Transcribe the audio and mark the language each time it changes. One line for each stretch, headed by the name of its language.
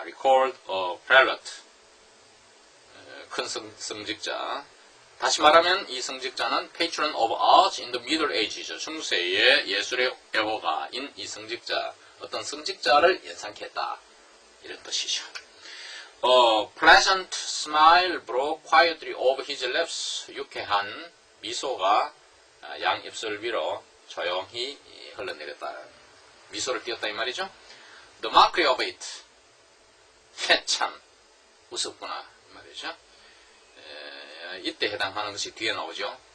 English: Record a prelate,
Korean: 큰 성직자. 다시 말하면 이 성직자는
English: Patron of Arts in the Middle Ages,
Korean: 중세의 예술의 애호가인 이 성직자, 어떤 성직자를 연상케 했다, 이런 뜻이죠.
English: A pleasant smile broke quietly over his lips.
Korean: 유쾌한 미소가 양 입술 위로 조용히 흘러내렸다. 미소를 띄었다 이 말이죠.
English: The mockery of it.
Korean: 참 웃었구나 이 말이죠. 이때 해당하는 것이 뒤에 나오죠.